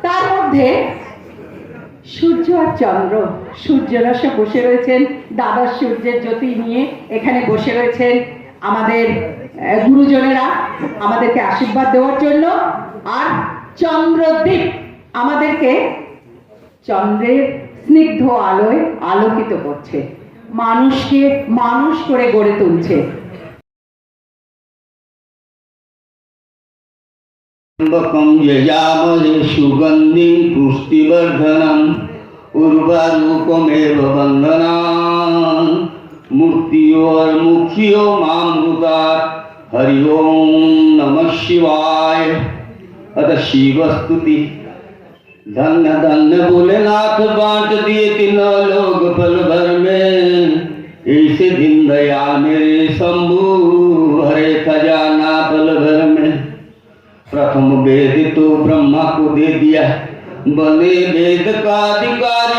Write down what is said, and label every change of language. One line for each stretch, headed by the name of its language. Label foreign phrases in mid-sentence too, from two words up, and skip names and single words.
Bangla: তার মধ্যে সূর্য আর চন্দ্র, সূর্যরসে বসে রয়েছেন, দ্বাদশ সূর্যের জ্যোতি নিয়ে এখানে বসে রয়েছেন আমাদের গুরুজনেরা আমাদেরকে আশীর্বাদ দেওয়ার জন্য। আর চন্দ্রদ্বীপ আমাদেরকে চন্দ্রের স্নিগ্ধ আলোয় আলোকিত করছে, মানুষকে মানুষ করে গড়ে তুলছে।
Sanskrit: त्र्यंबकं यजामहे सुगन्धिं पुष्टिवर्धनम् उर्वारुकमेव बन्धनान् मूर्तियोर्मुख्यो मामृतात् हरि ओं नमः शिवाय। अत शिवस्तुति।
Hindi: धन्य धन्य भोलेनाथ बांट दिए तीनों लोग पल भर में, ऐसे दिन दयाल मेरे शंभु भरे खजाना पल भर में। प्रथम वेद तो ब्रह्मा को दे दिया, बने वेद का अधिकारी।